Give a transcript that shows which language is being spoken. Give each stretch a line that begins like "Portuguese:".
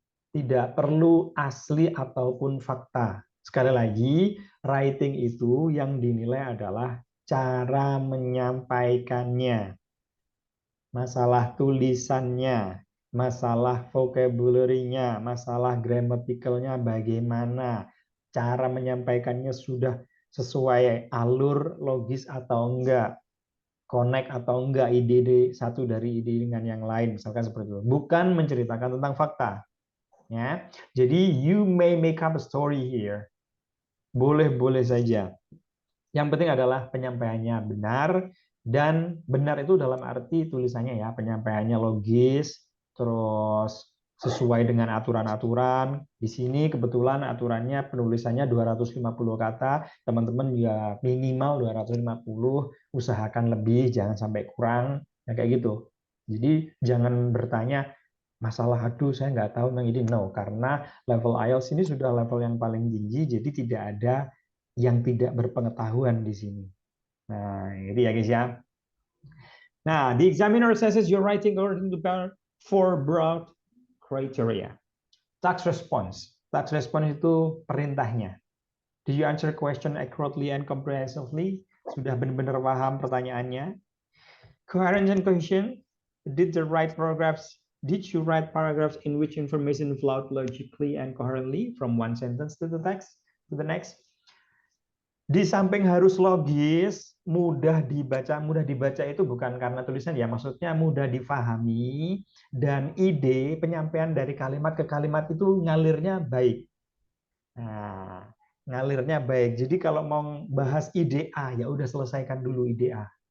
Indonesian: Tidak perlu asli ataupun fakta. Sekali lagi, writing itu yang dinilai adalah cara menyampaikannya, masalah tulisannya, masalah vocabulary-nya, masalah grammaticalnya bagaimana, cara menyampaikannya sudah sesuai alur logis atau enggak, connect atau enggak ide satu dari ide dengan yang lain, misalkan seperti itu. Bukan menceritakan tentang fakta. Ya, jadi
English: you may make up a story here.
Indonesian: Boleh-boleh saja. Yang penting adalah penyampaiannya benar, dan benar itu dalam arti tulisannya ya, penyampaiannya logis, terus sesuai dengan aturan-aturan. Di sini kebetulan aturannya penulisannya 250 kata, teman-teman ya minimal 250, usahakan lebih, jangan sampai kurang, ya kayak gitu. Jadi jangan bertanya, masalah aduh saya nggak tahu tentang ini, no, karena level IELTS ini sudah level yang paling tinggi, jadi tidak ada yang tidak berpengetahuan di sini. Nah, itu ya guys ya.
English: Nah, the examiner assesses your writing according to four broad criteria. Task response.
Indonesian: Task response itu perintahnya.
English: Do you answer question accurately and comprehensively?
Indonesian: Sudah benar-benar paham pertanyaannya.
English: Coherence and cohesion. Did the right paragraphs Did you write paragraphs in which information flowed logically and coherently from one sentence to the text to the next?
Indonesian: Di samping harus logis, mudah dibaca. Mudah dibaca itu bukan karena tulisan ya, maksudnya mudah difahami dan ide penyampaian dari kalimat ke kalimat itu ngalirnya baik. Nah, ngalirnya baik. Jadi kalau mau bahas ide A, ya udah selesaikan dulu ide A.